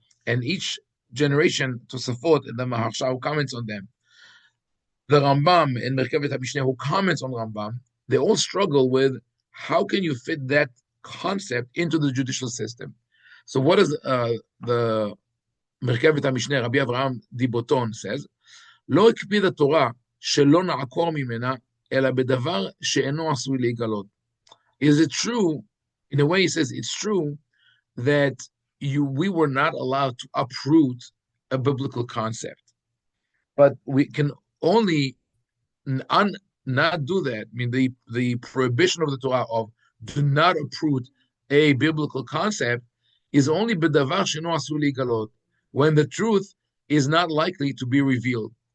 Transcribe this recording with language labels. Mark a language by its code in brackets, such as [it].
[en] And each generation, Tosafot and the Maharsha, who comments on them, the Rambam and Merkavet HaMishneh, who comments on Rambam, they all struggle with how can you fit that concept into the judicial system. So what does the Merkavet HaMishneh, Rabbi Avraham Diboton says? [he] לא הקפיד התורה שלא נעקור ממנה, אלא בדבר שאינו עשוי להיגלות. [en] Is it true? In a way, he says it's true that we were not allowed to uproot a biblical concept, but we can only not do that. I mean, the prohibition of the Torah of do not uproot a biblical concept is only b'davar she'eno asur ligalot, when the truth is not likely to be revealed.